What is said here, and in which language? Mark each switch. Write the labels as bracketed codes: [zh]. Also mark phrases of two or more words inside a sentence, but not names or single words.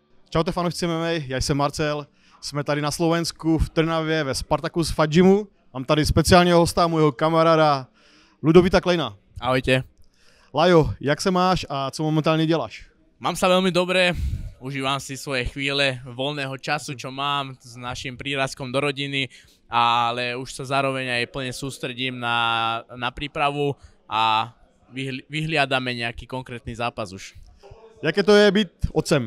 [cs] Čaute fanoušci MMA, já jsem Marcel, jsme tady na Slovensku v Trnavě ve Spartacus Fight Gymu. Mám tady speciálního hosta, můjho kamaráda Ludovita Kleina. [sk] Ahojte. [cs] Lajo, jak se máš a co momentálně děláš? [sk] Mám sa veľmi dobre, užívam si svoje chvíle voľného času, čo mám s našim prírazkom do rodiny, ale už sa zároveň aj plne sústredím na prípravu a vyhliadame nejaký konkrétny zápas už. [cs] Jaké to je být otcem?